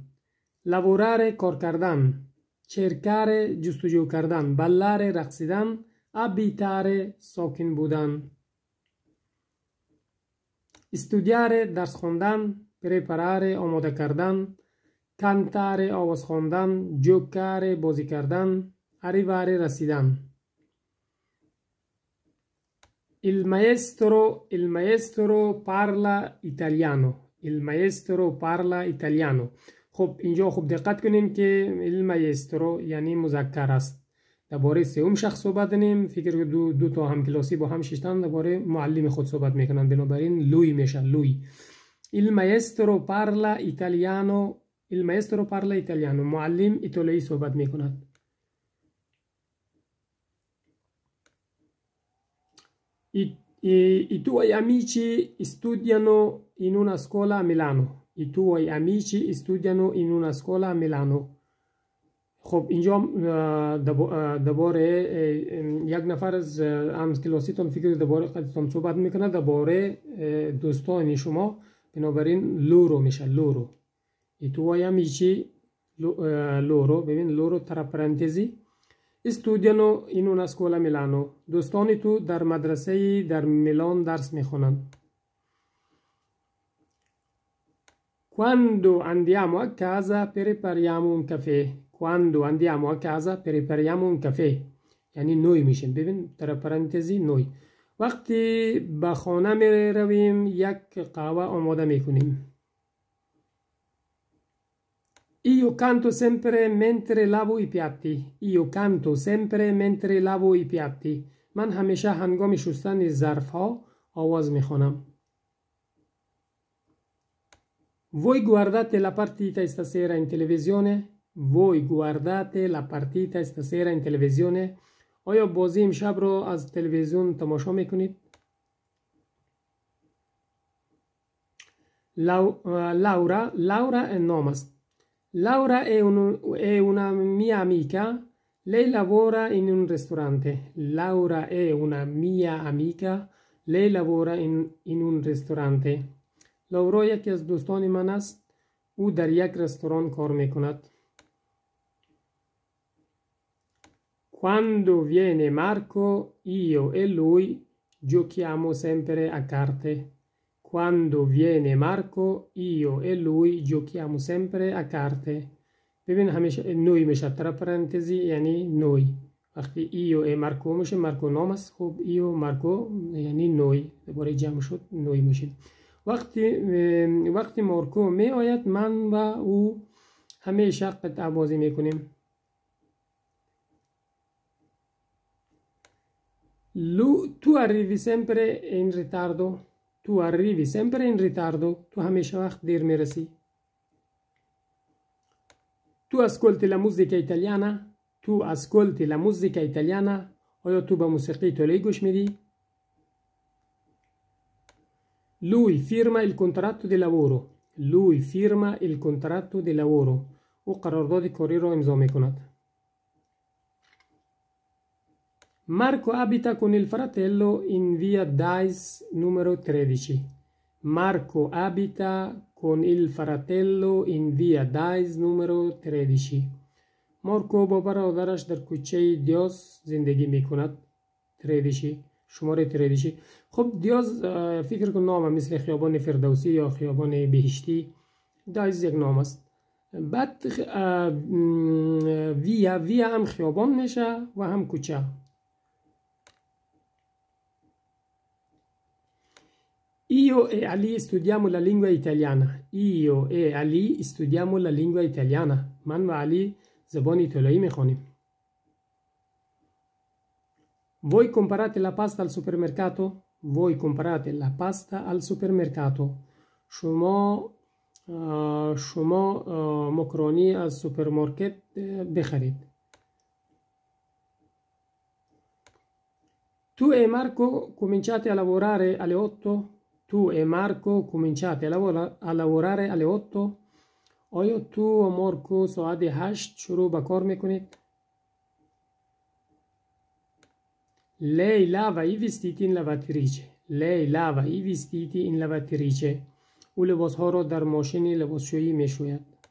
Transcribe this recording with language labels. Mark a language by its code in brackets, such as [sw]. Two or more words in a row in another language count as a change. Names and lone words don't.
[fa] لوراره کار کردن. چرکاره جستجو کردن. بلاره رقصیدن. ابیتاره ساکن بودن. استودیاره درس خواندن. پرپراره آماده کردن. کانتاره آواز خواندن. جوکاره بازی کردن. arrivare رسیدن. [it] il maestro parla italiano. il maestro parla italiano. [fa] خب اینجا خوب دقت کنین که [it] il maestro [fa] یعنی مذکر است. درباره سوم شخص صحبت کنیم. فکر دو تا هم کلاسی با هم ششتن درباره معلم خود صحبت میکنن. بنابراین لوی میشه لوی. [it] il maestro parla italiano. il maestro parla italiano. [fa] معلم ایتالیایی صحبت میکند. [it] I tuoi amici studiano in una scuola a Milano. I tuoi amici studiano in una scuola a Milano. [fa] خب اینجا درباره یک نفر از همکلاسیتون فکر درباره خودتون صحبت میکنه درباره دوستان شما. بنابراین لورو میشه لورو. [it] I tuoi amici loro ببین لورو tra parentesi studiano in una scuola a Milano. [fa] دوستان تو در مدرسه در میلان درس میخونند. [it] Quando andiamo a casa prepariamo un caffè. Quando andiamo a casa prepariamo un caffè. [fa] یعنی نوی میشیم. ببین در پرانتزی نوی. وقتی به خانه می رویم یک قهوه آماده میکنیم. [it] Io canto sempre mentre lavo i piatti. Io canto sempre mentre lavo i piatti. [fa] من همیشه هنگام شستن ظرف ها آواز میخوانم. [it] Voi guardate la partita stasera in televisione? Voi guardate la partita stasera in televisione? [fa] آیا بازی امشب رو از تلویزیون تماشا میکنید؟ [it] Laura è nome است. Laura è una mia amica, lei lavora in un ristorante. Laura è una mia amica, lei lavora in un ristorante. [fa] Laura یکی از دوستان من است، او در یک رستوران کار میکند. [it] Quando viene Marco, io e lui giochiamo sempre a carte. Quando viene Marco, io e lui giochiamo sempre a carte. [fa] ببین همیشه نوی میشه. [it] tra parentesi یعنی نوی. [fa] وقتی [it] io e [fa] مارکو میشه مارکو نام است. خب ایو مارکو یعنی نوی. دوباره جمع شد نوی میشه. وقتی مارکو می آید من و او همیشه قطعه بازی میکنیم. [it] Tu arrivi sempre in ritardo. Tu arrivi sempre in ritardo. [fa] تو همیشه وقت دیر میرسی. [it] Tu ascolti la musica italiana. Tu ascolti la musica italiana. [fa] آیا تو به موسیقی ایتالیایی گوش میدی؟ [it] Lui firma il contratto di lavoro. Lui firma il contratto di lavoro. [fa] او قرارداد کاری را امضا می کند. [it] Marco abita con il fratello in via Dice numero 13. Marco abita con il fratello in via Dice numero 13. [fa] مارکو با برادرش در کوچه دیاز زندگی می کند. 13 شماره 13. خب دیاز فکر کن نام مثل خیابان فردوسی یا خیابان بهشتی. دایز یک نام است. بعد ویا هم خیابان میشه و هم کوچه. [it] Io e Ali studiamo la lingua italiana. Io e Ali studiamo la lingua italiana. [fa] من و علی زبان ایتالیایی میخوانیم. [it] Voi comprate la pasta al supermercato? Voi comprate la pasta al supermercato. [fa] شما مکرونی از سوپرمارکت بخرید. [it] Tu e Marco cominciate a lavorare alle 8. Tu e Marco cominciate a lavorare alle 8. [fa] آیا تو و مارکو ساعت 8 شروع به کار میکنید؟ [it] Lei lava i vestiti in lavatrice. Lei lava i vestiti in lavatrice. [fa] او لباس ها را در ماشین لباسشویی میشوید.